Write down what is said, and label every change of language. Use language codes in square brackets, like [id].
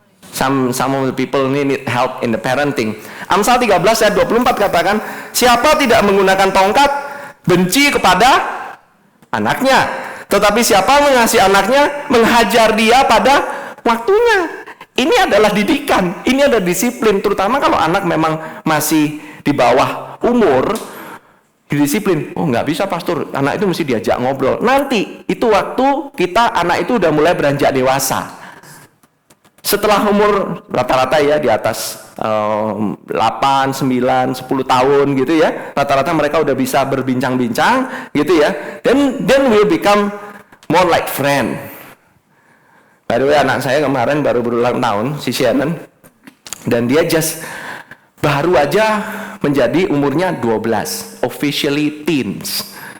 [en] Some of the people need help in the parenting. [id] Amsal 13 ayat 24 katakan, siapa tidak menggunakan tongkat benci kepada anaknya, tetapi siapa mengasihi anaknya menghajar dia pada waktunya. Ini adalah didikan, ini adalah disiplin, terutama kalau anak memang masih di bawah umur. Disiplin, oh nggak bisa Pastor, anak itu mesti diajak ngobrol. Nanti itu waktu anak itu udah mulai beranjak dewasa. Setelah umur rata-rata ya di atas 8, 9, 10 tahun gitu ya, rata-rata mereka udah bisa berbincang-bincang gitu ya. [en] Then will become more like friend. By the way, [id] anak saya kemarin baru berulang tahun, si Shannon, dan dia baru aja menjadi umurnya 12, [en] officially teens.